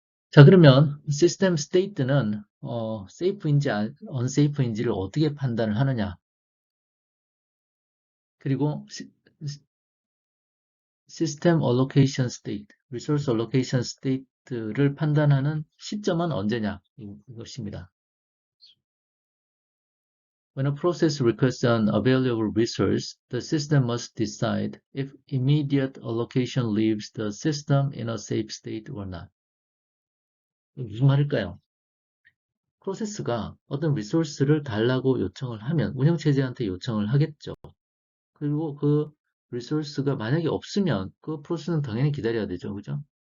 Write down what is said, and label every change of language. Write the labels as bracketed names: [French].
[Korean] 자, 그러면 시스템 스테이트는 safe인지 unsafe인지를 어떻게 판단을 하느냐? 그리고 시스템 allocation state, resource allocation state를 판단하는 시점은 언제냐? 이것입니다. [English] When a process requests an available resource, the system must decide if immediate allocation leaves the system in a safe state or not. [Korean] 무슨 말일까요? 프로세스가 어떤 리소스를 달라고 요청을 하면 운영체제한테 요청을 하겠죠. 그리고 그 리소스가 만약에 없으면 그 프로세스는 당연히 기다려야 되죠. 그죠?